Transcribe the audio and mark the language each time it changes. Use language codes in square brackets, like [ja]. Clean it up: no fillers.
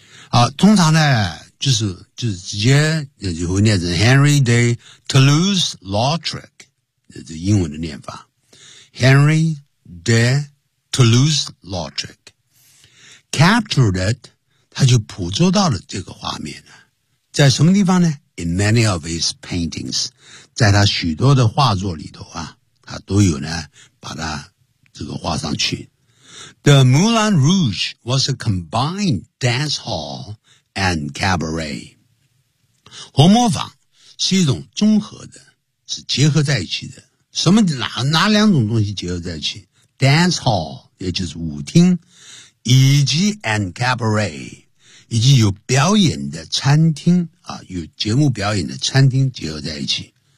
[zh] 好，通常呢，就是直接就会念成 Henry de Toulouse-Lautrec， 这是英文的念法 ， [en] Henry de Toulouse-Lautrec captured it， [zh] 他就捕捉到了这个画面了，在什么地方呢 ？ [en] In many of his paintings， [zh] 在他许多的画作里头啊。他都有呢把它这个画上去。 [en] The Moulin Rouge was a combined dance hall and cabaret. [zh] 红磨坊是一种综合的，是结合在一起的。什么哪两种东西结合在一起 ?dance hall, 也就是舞厅，以及 and cabaret, 以及有表演的餐厅啊，有节目表演的餐厅结合在一起。